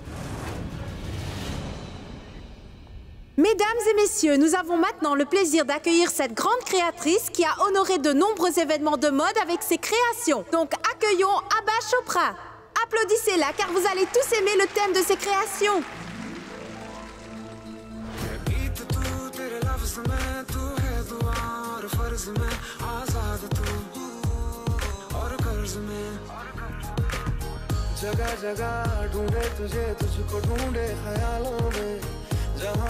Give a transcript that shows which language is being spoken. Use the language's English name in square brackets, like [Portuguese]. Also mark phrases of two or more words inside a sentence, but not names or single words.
[French] Mesdames et messieurs, nous avons maintenant le plaisir d'accueillir cette grande créatrice qui a honoré de nombreux événements de mode avec ses créations. Donc accueillons Abba Chopra. Applaudissez-la car vous allez tous aimer le thème de ses créations. [Hindi] जगह जगह ढूंढे तुझे तुझको ढूंढे ख्यालों में जहाँ